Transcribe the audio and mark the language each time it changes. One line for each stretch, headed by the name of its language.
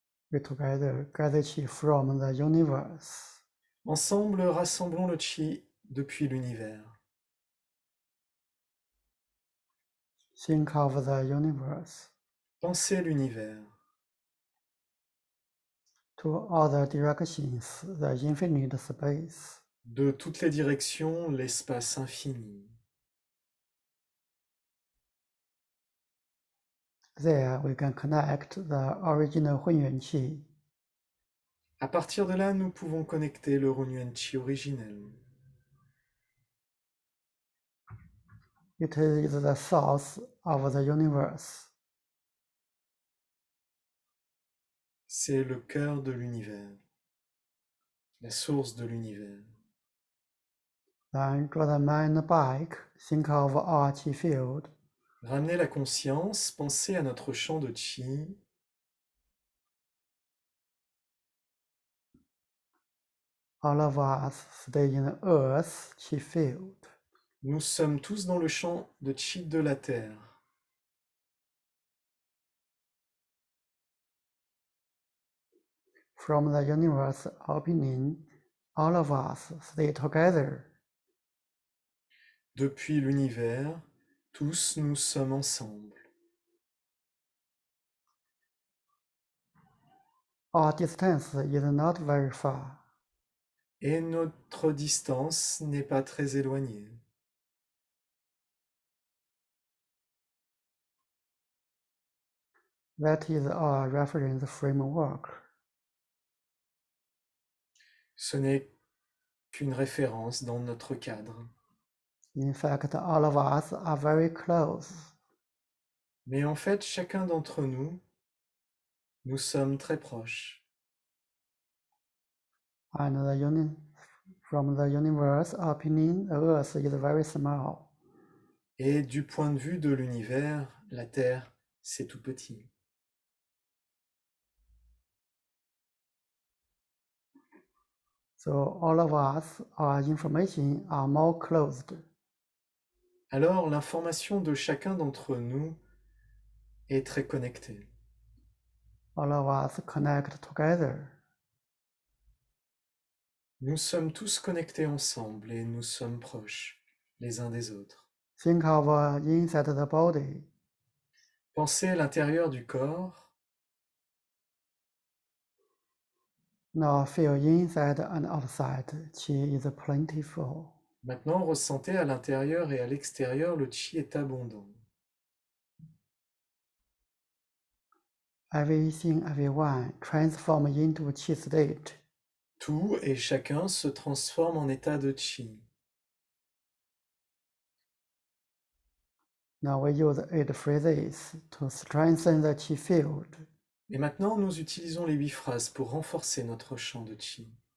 English: We together gather chi from the universe.
French: Ensemble, rassemblons le chi depuis l'univers.
English: Think of the universe
French: Pensez l'univers.
English: to other directions, the infinite space.
French: De toutes les directions, l'espace infini.
English: There we can connect the original Hunyuan Qi.
French: À partir de là, nous pouvons connecter le Hunyuan Chi originel.
English: It is the source of the universe.
French: C'est le cœur de l'univers, la source de l'univers.
English: Then draw the mind back, think of our Qi field.
French: Ramenez la conscience, pensez à notre champ de chi.
English: All of us stay in the earth Qi field.
French: Nous sommes tous dans le champ de chi de la terre.
English: From the universe opening, all of us stay together.
French: Depuis l'univers, tous nous sommes ensemble.
English: Our distance is not very far.
French: Et notre distance n'est pas très éloignée.
English: That is our reference framework.
French: Ce n'est qu'une référence dans notre cadre.
English: In fact, all of us are very close.
French: Mais en fait, chacun d'entre nous, nous sommes très proches.
English: And from the universe opening, the earth is very small.
French: Et du point de vue de l'univers, la Terre, c'est tout petit.
English: So all of us, our information are more closed.
French: Alors l'information de chacun d'entre nous est très connectée.
English: All of us connect together.
French: Nous sommes tous connectés ensemble et nous sommes proches les uns des autres.
English: Think of inside the body.
French: Pensez à l'intérieur du corps.
English: Now feel inside and outside. Qi is plentiful.
French: Maintenant, ressentez à l'intérieur et à l'extérieur, le chi est abondant.
English: Everything, everyone transform into Qi state.
French: Tout et chacun se transforme en état de chi.
English: Now we use 8 phrases to strengthen the Qi field.
French: Et maintenant, nous utilisons les 8 phrases pour renforcer notre champ de chi.